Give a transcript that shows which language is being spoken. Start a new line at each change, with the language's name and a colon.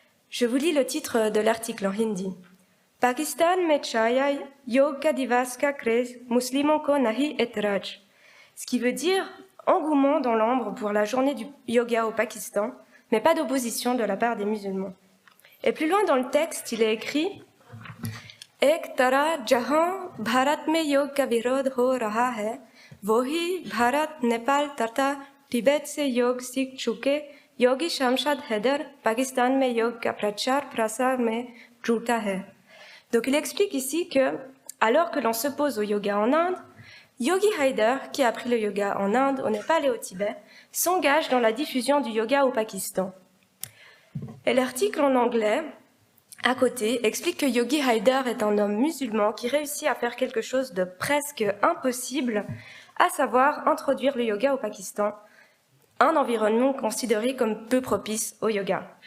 French: Je vous lis le titre de l'article en hindi.
Hindi: Pakistan में छाया योग का दिवस का क्रेज मुस्लिमों को नहीं ऐतराज,
French: ce qui veut dire engouement dans l'ombre pour la journée du yoga au Pakistan, mais pas d'opposition de la part des musulmans. Et plus loin dans le texte, il est écrit
Hindi: एक तरह जहां भारत में योग का विरोध हो रहा है, वही भारत, नेपाल तथा तिब्बत से योग सीख चुके योगी शमशाद हैदर पाकिस्तान में योग का प्रचार प्रसार में जुटा है.
French: Donc il explique ici que, alors que l'on s'oppose au yoga en Inde, Yogi Haider, qui a appris le yoga en Inde, au Népal et au Tibet, s'engage dans la diffusion du yoga au Pakistan. Et l'article en anglais, à côté, explique que Yogi Haider est un homme musulman qui réussit à faire quelque chose de presque impossible, à savoir introduire le yoga au Pakistan, un environnement considéré comme peu propice au yoga.